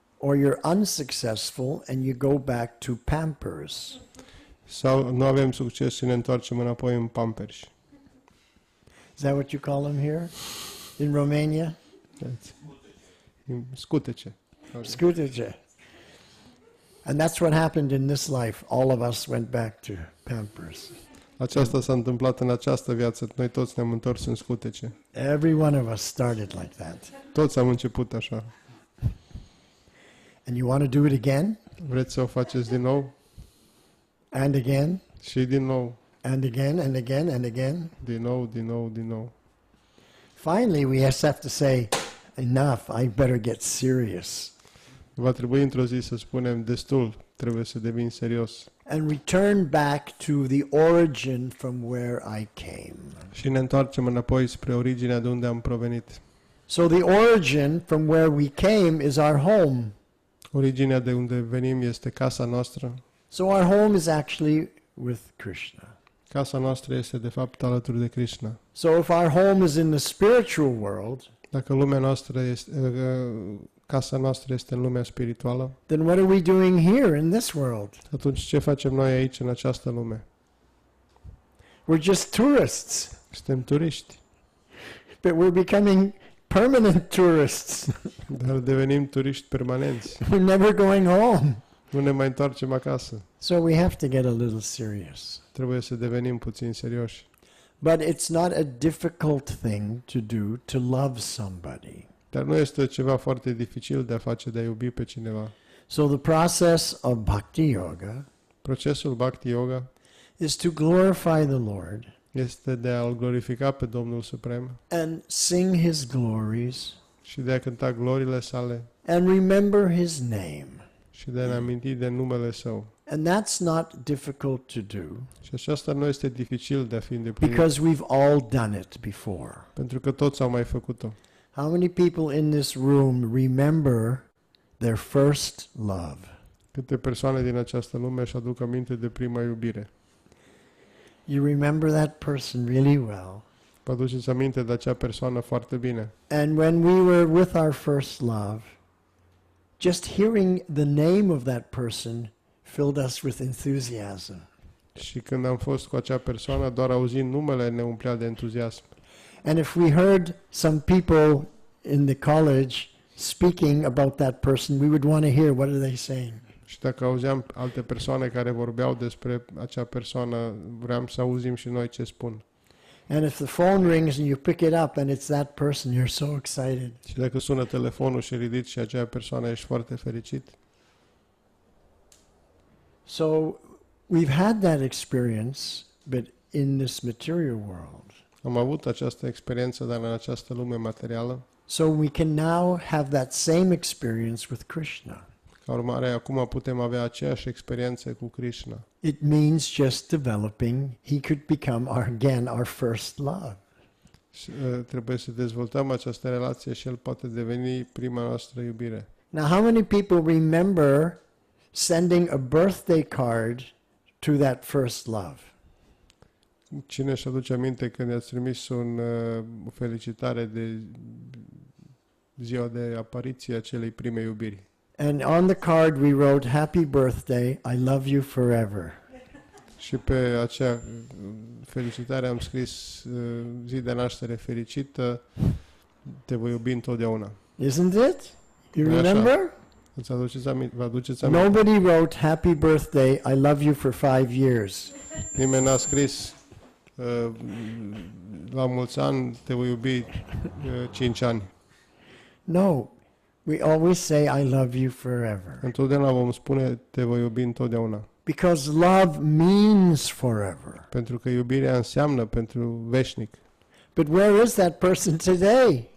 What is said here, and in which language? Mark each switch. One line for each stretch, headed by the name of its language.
English: or you're unsuccessful and you go back to Pampers.
Romanian: sau nu avem succes și ne întoarcem înapoi în Pampers.
English: Is that what you call them here in Romania?
Romanian: Scutece. Scutece.
English: And that's what happened in this life. All of us went back to Pampers.
Romanian: Aceasta s-a întâmplat în această viață. Noi toți ne-am întors în scutece.
English: Every one of us started like that.
Romanian: Toți am început așa.
English: And you want to do it again?
Romanian: Vreți să o faceți din nou?
English: And again?
Romanian: Și din nou.
English: And again, and again, and again?
Romanian: Din nou, din nou, din nou.
English: Finally, we just have to say, enough, I better get serious.
Romanian: Va trebui într-o zi să spunem destul, trebuie să devin serios.
English: and return back to the origin from where I came.
Romanian: Și ne întoarcem înapoi spre originea de unde am provenit.
English: So the origin from where we came is our home.
Romanian: Originea de unde venim este casa noastră.
English: So our home is actually with Krishna.
Romanian: Casa noastră este de fapt alături de Krishna.
English: So if our home is in the spiritual world,
Romanian: Dacă lumea noastră este, casa noastră este în lumea spirituală,
English: then what are we doing here in this world?
Romanian: atunci ce facem noi aici în această lume?
English: We're just tourists,
Romanian: Suntem turiști,
English: but we're becoming permanent tourists.
Romanian: dar devenim turiști permanenți.
English: We're never going home.
Romanian: Nu ne mai întoarcem acasă.
English: So we have to get a little serious.
Romanian: Trebuie să devenim puțin serioși.
English: But it's not a difficult thing to do to love somebody.
Romanian: Dar nu este ceva foarte dificil de a face, de a iubi pe cineva.
English: So the process of bhakti yoga
Romanian: Procesul Bhakti Yoga
English: is to glorify the Lord
Romanian: este de a-L glorifica pe Domnul Suprem
English: and sing his glories
Romanian: și de a cânta gloriile sale
English: and remember his name.
Romanian: și de a ne aminti de numele Său.
English: And that's not difficult to do
Romanian: Și aceasta nu este dificil de a fi îndeplinit,
English: because we've all done it before.
Romanian: pentru că toți au mai făcut-o.
English: How many people in this room remember their first love?
Romanian: Câte persoane din această lume își aduc aminte de prima iubire?
English: You remember that person really well.
Romanian: Vă aduceți aminte de acea persoană foarte bine.
English: And when we were with our first love, just hearing the name of that person filled us with enthusiasm.
Romanian: Și când am fost cu acea persoană, doar auzind numele ne umplea de entuziasm.
English: And if we heard some people in the college speaking about that person, we would want to hear what are they saying.
Romanian: Și dacă auzeam alte persoane care vorbeau despre acea persoană, vreau să auzim și noi ce spun.
English: And if the phone rings and you pick it up and it's that person, you're so excited.
Romanian: Și dacă sună telefonul și ridici și acea persoană, ești foarte fericit.
English: So we've had that experience, but in this material world.
Romanian: Am avut această experiență, dar în această lume materială.
English: So we can now have that same experience with Krishna.
Romanian: Ca urmare, acum putem avea aceeași experiență cu Krishna.
English: It means just developing. He could become our first love.
Romanian: Și, trebuie să dezvoltăm această relație și El poate deveni prima noastră iubire.
English: Now, how many people remember sending a birthday card to that first love?
Romanian: Cine își aduce aminte când i-ați trimis o felicitare de ziua de apariție a celei prime iubiri?
English: And on the card we wrote, "Happy birthday, I love you forever."
Romanian: Și pe acea felicitare am scris zi de naștere fericită, te voi iubi întotdeauna.
English: Isn't it? You
Romanian: Așa.
English: remember?
Romanian: Îți aduceți aminte? Vă aduceți aminte?
English: Nobody wrote, "Happy birthday, I love you for 5 years."
Romanian: Nimeni n-a scris la mulți ani, te voi iubi 5 ani.
English: No, we always say, "I love you forever."
Romanian: Întotdeauna vom spune, te voi iubi întotdeauna.
English: Because love means forever.
Romanian: Pentru că iubirea înseamnă pentru veșnic.
English: But where is that person today?